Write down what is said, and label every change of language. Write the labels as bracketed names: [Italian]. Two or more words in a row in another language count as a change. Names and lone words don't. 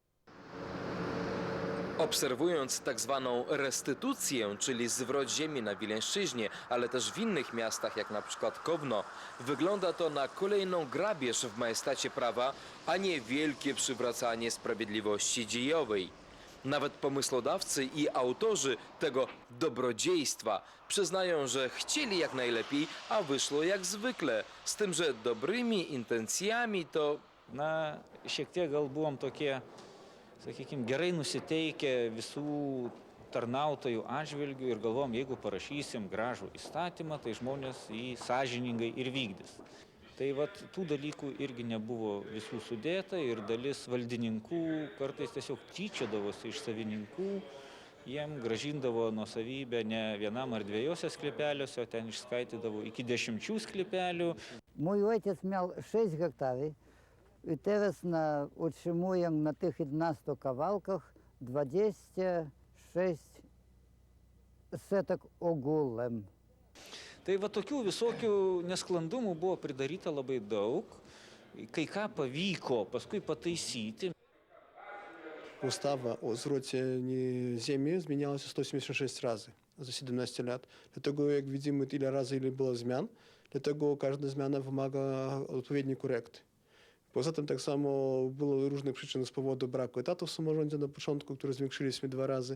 [Polish] Obserwując tak zwaną restytucję, czyli zwrot ziemi na Wileńszczyźnie, ale też w innych miastach, jak na przykład Kowno, wygląda to na kolejną grabież w majestacie prawa, a nie wielkie przywracanie sprawiedliwości dziejowej. Nawet pomysłodawcy i autorzy tego dobrodziejstwa przyznają, że chcieli jak najlepiej, a wyszło jak zwykle. Z tym, że dobrymi intencjami to... [Lithuanian] Na šiek tiek gal buvom tokie, sakykime, gerai nusiteikę visų tarnautojų atžvilgių ir galvom, jeigu parašysim gražų įstatymą, tai žmonės jį sąžiningai ir vykdys. Tai vat tų dalykų irgi nebuvo visų sudėta ir dalis valdininkų kartais tiesiog tyčiodavosi iš savininkų, jiem gražindavo nuosavybę ne vienam ar dviejose sklypeliuose, o ten išskaitydavo iki 10 sklypelių. [Polish] Mój ojciec miał 6 hektarów. I teraz otrzymuję na tych 11 kawałkach 26 setek ogółem. [Lithuanian] Tai va tokių visokių nesklandumų buvo pridaryta labai daug, kai ką pavyko paskui pataisyti. [Polish] Ustawa o zwrocie ziemi zmieniała się 186 razy za 17 lat. Dlatego jak widzimy ile razy ile było zmian, dlatego każda zmiana wymaga odpowiedniej korekty. Poza tym tak samo było różnych przyczyn z powodu braku etatów w samorządzie na początku, które zwiększyliśmy 2 razy.